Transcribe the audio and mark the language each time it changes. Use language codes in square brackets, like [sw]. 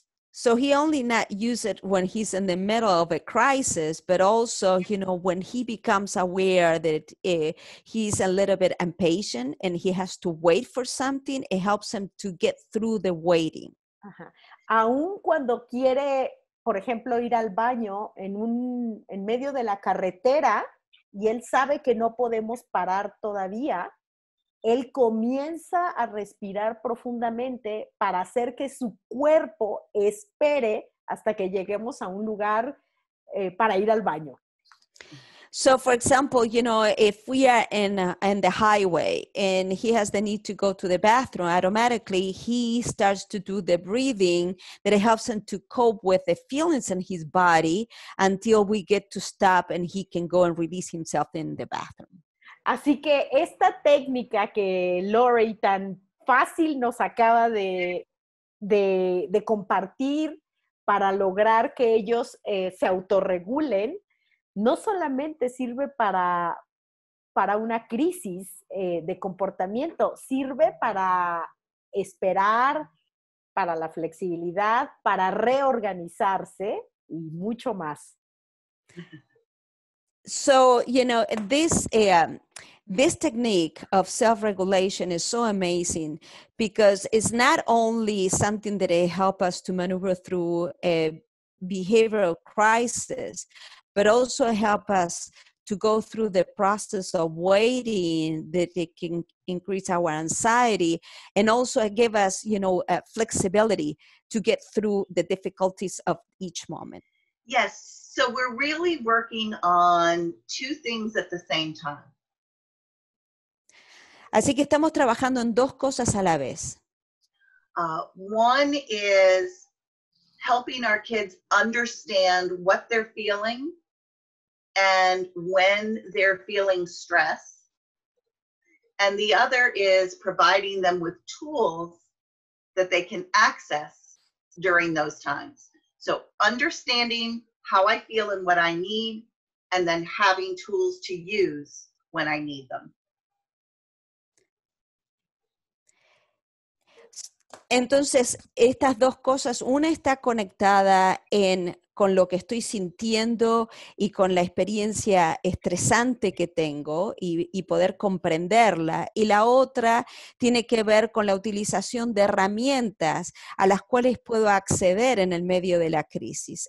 [en] So he only not use it when he's in the middle of a crisis, but also, you know, when he becomes aware that he's a little bit impatient and he has to wait for something, it helps him to get through the waiting. [es] Ajá. Aún cuando quiere por ejemplo, ir al baño en medio de la carretera y él sabe que no podemos parar todavía, él comienza a respirar profundamente para hacer que su cuerpo espere hasta que lleguemos a un lugar para ir al baño. [en] So, for example, you know, if we are in the highway and he has the need to go to the bathroom, automatically he starts to do the breathing that helps him to cope with the feelings in his body until we get to stop and he can go and release himself in the bathroom. [es] Así que esta técnica que Lori tan fácil nos acaba de compartir para lograr que ellos se autorregulen, no solamente sirve para una crisis de comportamiento, sirve para esperar, para la flexibilidad, para reorganizarse y mucho más. [en] So, you know, this technique of self-regulation is so amazing because it's not only something that helps us to maneuver through a behavioral crisis, but also help us to go through the process of waiting that it can increase our anxiety and also give us, you know, flexibility to get through the difficulties of each moment. Yes, so we're really working on two things at the same time. [es] Así que estamos trabajando en dos cosas a la vez. [en] One is helping our kids understand what they're feeling and when they're feeling stress. And the other is providing them with tools that they can access during those times. So understanding how I feel and what I need, and then having tools to use when I need them. [es] Entonces, estas dos cosas, una está conectada con lo que estoy sintiendo y con la experiencia estresante que tengo y poder comprenderla. Y la otra tiene que ver con la utilización de herramientas a las cuales puedo acceder en el medio de la crisis.